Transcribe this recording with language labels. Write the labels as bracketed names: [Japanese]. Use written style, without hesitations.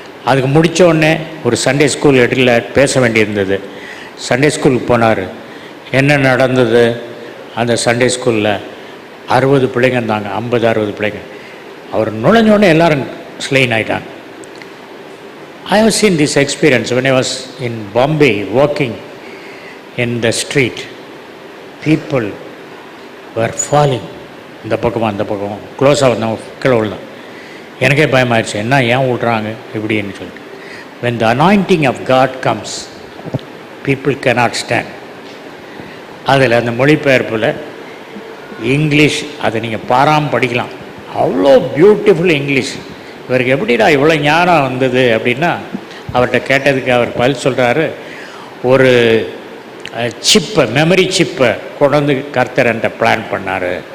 [Tamil] அதுக்கு முடித்த உடனே ஒரு சண்டே ஸ்கூல் இடத்துல பேச வேண்டியிருந்தது. சண்டே ஸ்கூலுக்கு போனார். என்ன நடந்தது? அந்த சண்டே ஸ்கூலில் 60 பிள்ளைங்க இருந்தாங்க, 50-60 பிள்ளைங்க. அவர் நுழைஞ்சோடனே எல்லோரும் ஸ்லெயின் ஆகிட்டாங்க. [English] I have seen this experience when I was in Bombay walking in the street. People were falling. [Tamil] இந்த பக்கமாக அந்த பக்கம் க்ளோஸாக வந்தவங்க கீழே விழுந்தான். எனக்கே பயமாயிடுச்சு, என்ன ஏன் விட்றாங்க இப்படின்னு சொல்லிட்டு. [English] when the anointing of God comes, people cannot stand. [Tamil] அதில் அந்த மொழிபெயர்ப்பில் இங்கிலீஷ் அதை நீங்கள் பாராமல் படிக்கலாம், அவ்வளோ பியூட்டிஃபுல் இங்கிலீஷ். இவருக்கு எப்படிடா இவ்வளோ ஞானம் வந்தது அப்படின்னா, அவர்கிட்ட கேட்டதுக்கு அவர் பதில் சொல்கிறாரு, ஒரு சிப்பை, மெமரி சிப்பை கொண்டு வந்து கர்த்தர் என்கிட்ட பிளான் பண்ணார்.